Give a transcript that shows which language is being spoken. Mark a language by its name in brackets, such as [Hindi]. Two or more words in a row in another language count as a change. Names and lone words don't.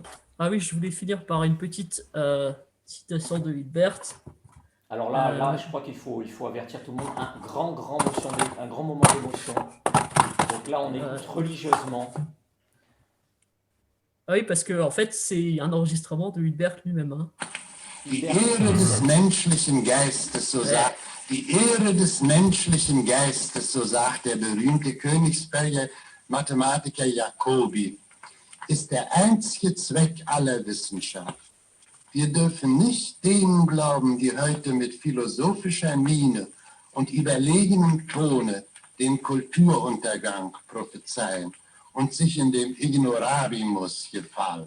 [French] Ah oui, je voulais finir par une petite citation de Hilbert. Alors là, Euh, je crois qu'il faut avertir tout le monde. Un grand moment d'émotion. Donc là, on euh, écoute religieusement. ah oui, parce que en fait, c'est un enregistrement de Hilbert lui-même, hein. [German] Die [French] Hilbert qui [German] Ehre des [French] dit. [German] menschlichen Geistes, so [French] Ouais. [German] sagt, die Ehre des menschlichen Geistes, so sagt der berühmte Königsberger Mathematiker Jacobi, ist der einzige Zweck aller Wissenschaft. Wir dürfen nicht denen glauben, die heute mit philosophischer Miene und überlegenem Tone den Kulturuntergang prophezeien und sich in dem Ignorabimus gefallen.